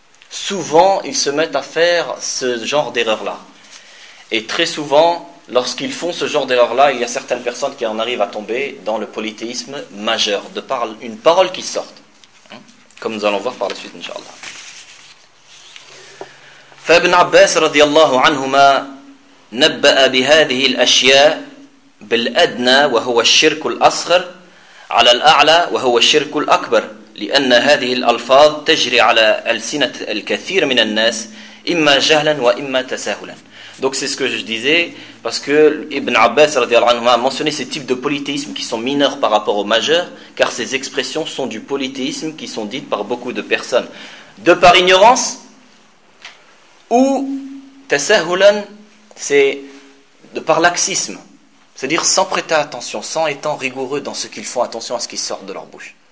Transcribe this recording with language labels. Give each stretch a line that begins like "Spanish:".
French: Souvent, ils se mettent à faire ce genre d'erreur-là. Et très souvent, lorsqu'ils font ce genre d'erreur-là, il y a certaines personnes qui en arrivent à tomber dans le polythéisme majeur, de par une parole qui sort, hein? Comme nous allons voir par la suite, Inch'Allah.
Arabic: فابن عباس رضي الله عنهما نبأ بهذه الأشياء بالأدنى وهو الشرك الأصغر على الأعلى وهو الشرك الأكبر لأن هذه الألفاظ تجري على ألسنة الكثير من الناس إما جهلا وإما تساهلا.
French: Donc c'est ce que je disais, parce que Ibn Abbas
Arabic: رضي الله عنهما
French: a mentionné ces types de polythéisme qui sont mineurs par rapport au majeur, car ces expressions sont du polythéisme qui sont dites par beaucoup de personnes de par ignorance. Ou tasahulan, c'est de par laxisme, c'est-à-dire sans prêter attention, sans étant rigoureux dans ce qu'ils font, attention à ce qui sort de leur bouche.